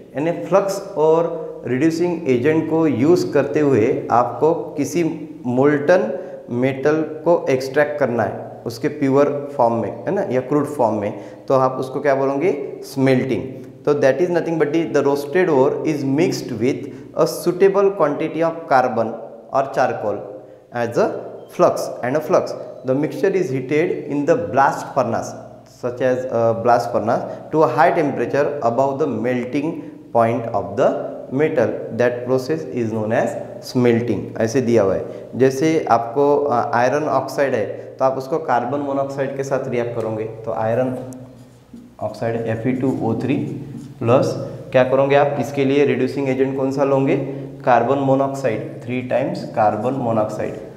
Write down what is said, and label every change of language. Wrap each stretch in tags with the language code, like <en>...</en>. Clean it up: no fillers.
<hi>यानी फ्लक्स और reducing agent को यूज़ करते हुए आपको किसी मोल्टन मेटल को एक्सट्रैक्ट करना है उसके प्योर फॉर्म में, है ना, या क्रूड फॉर्म में। तो आप उसको क्या बोलोगे, स्मेल्टिंग।</hi> <en>तो that is nothing but the roasted ore is mixed with a suitable quantity of carbon और charcoal as a flux and a flux. The mixture is heated in the blast furnace such as blast furnace to a high temperature above the melting point of the metal. That process is known as smelting।</en> <hi>ऐसे दिया हुआ है। जैसे आपको iron oxide है तो आप उसको कार्बन मोनोऑक्साइड के साथ रिएक्ट करोगे, तो आयरन ऑक्साइड Fe2O3 प्लस क्या करोगे आप, इसके लिए रिड्यूसिंग एजेंट कौन सा लोगे, carbon monoxide, 3 times carbon monoxide.</hi>